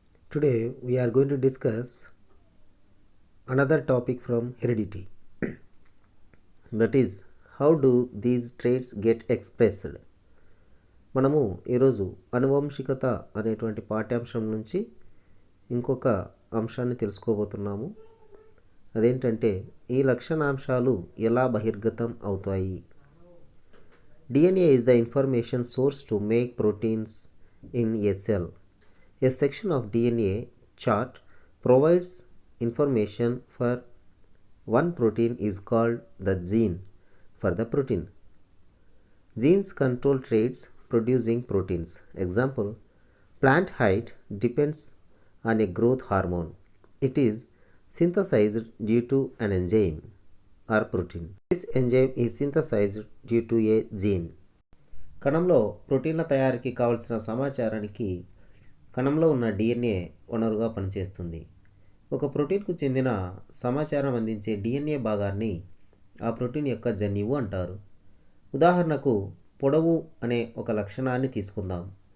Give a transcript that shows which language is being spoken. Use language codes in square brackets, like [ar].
[en] Today we are going to discuss another topic from heredity. That is, how do these traits get expressed? [te] మనము ఈరోజు అనువంశికత అనేటువంటి పాఠ్యాంశం నుంచి ఇంకొక అంశాన్ని తెలుసుకోబోతున్నాము. అదేంటంటే ఈ లక్షణాంశాలు ఎలా బహిర్గతం అవుతాయి. [en] DNA is the information source to make proteins in a cell. A section of DNA chart provides information for one protein is called the gene for the protein. Genes control traits producing proteins. Example, plant height depends on a growth hormone. It is synthesized due to an enzyme or protein. This enzyme is synthesized due to a gene. [te] కణంలో ప్రోటీన్ల తయారీకి కావలసిన సమాచారానికి కణంలో ఉన్న DNA వనరుగా పనిచేస్తుంది. ఒక ప్రోటీన్కు చెందిన సమాచారం అందించే DNA భాగాన్ని ఆ ప్రోటీన్ యొక్క జన్యువు అంటారు. ఉదాహరణకు పొడవు అనే ఒక లక్షణాన్ని తీసుకుందాం.